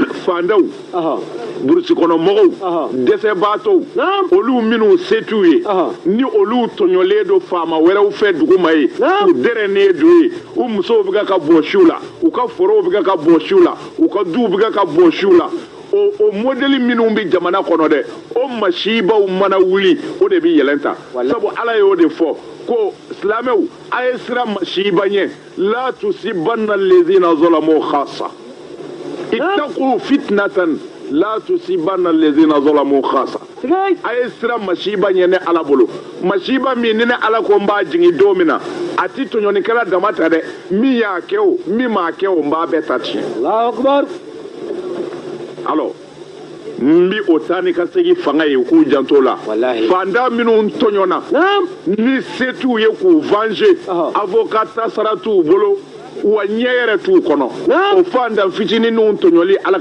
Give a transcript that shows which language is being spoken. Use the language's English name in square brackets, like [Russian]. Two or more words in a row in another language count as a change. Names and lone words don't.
[Bambara] fandaw burusi kɔnɔ mɔgɔw dɛsɛbaatɔw olu minnu se t'u ye ni olu tɔɲɔlen do faama wɛrɛw fɛ duguma ye u dɛrɛnnen do ye u musow bɛ ka bɔ siw la u ka forow bɛ ka bɔ siw la u ka duw bɛ ka bɔ siw la o modèle minnu bɛ jamana kɔnɔ dɛ o masibaw mana wuli o de bɛ yɛlɛn ta sabu ala y'o de fɔ ko silamɛw a ye sira masiba ɲɛ la [Arabic] تصيبن الذين ظلموا خاصة اتقوا فتنة لا تصيبن الذين ظلموا خاصة [Bambara] a ye sira masiba ɲɛ ne ala bolo masiba min ni ne ala ko n b'a jigin don min na a ti tɔɲɔnikɛla dama ta dɛ min y'a kɛ o min m'a kɛ o n b'a bɛɛ ta tiɲɛ. [Arabic] الله أكبر. [Bambara] Alors n bi o taa ni ka segin fanga ye k'u janto la fanda minnu tɔɲɔna ni se t'u ye k'u venger avocat ta sara t'u bolo wa ɲɛ yɛrɛ t'u kɔnɔ o fanda fitinin ninnu tɔɲɔli ala